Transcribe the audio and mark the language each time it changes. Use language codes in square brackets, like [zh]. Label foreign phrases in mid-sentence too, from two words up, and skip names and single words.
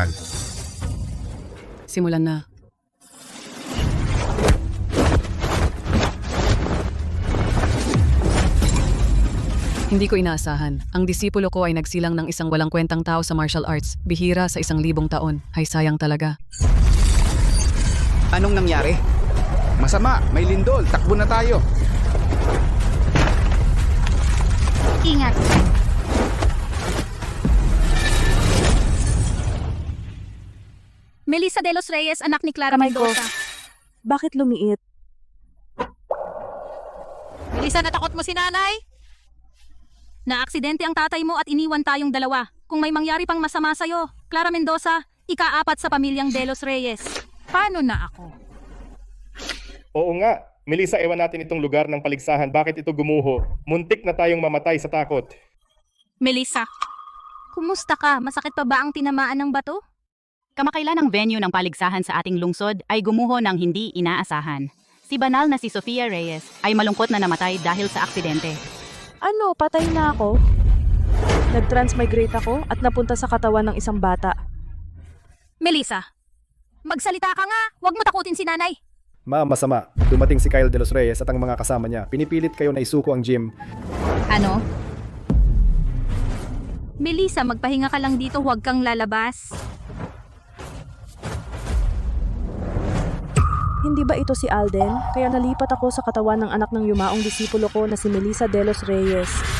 [tl] Simulan na. Hindi ko inaasahan. Ang disipulo ko ay nagsilang ng isang walang kwentang tao sa [en] martial arts. [tl] Bihira sa 1,000 taon. Hay sayang talaga. Anong nangyari? Masama, may lindol. Takbo na tayo. Ingat. Melissa de los Reyes, anak ni Clara Mendoza. Bakit lumiit? Melissa, natakot mo si nanay? Naaksidente ang tatay mo at iniwan tayong dalawa. Kung may mangyari pang masama sa'yo, Clara Mendoza, ika-4 sa pamilyang de los Reyes. Paano na ako? Oo nga, Melissa, ewan natin itong lugar ng paligsahan. Bakit ito gumuho? Muntik na tayong mamatay sa takot. Melissa, kumusta ka? Masakit pa ba ang tinamaan ng bato? Kamakailan ang venue ng paligsahan sa ating lungsod ay gumuho ng hindi inaasahan. Si banal na si Sofia Reyes ay malungkot na namatay dahil sa aksidente. Ano, patay na ako? Nag-transmigrate ako at napunta sa katawan ng isang bata. Melissa, magsalita ka nga. Huwag mo takutin si nanay. Ma, masama. Dumating si Kyle de los Reyes at ang mga kasama niya. Pinipilit kayo na isuko ang gym. Ano? Melissa, magpahinga ka lang dito. Huwag kang lalabas. Hindi ba ito si Alden? Kaya nalipat ako sa katawan ng anak ng yumaong disipulo ko na si Melissa de los Reyes.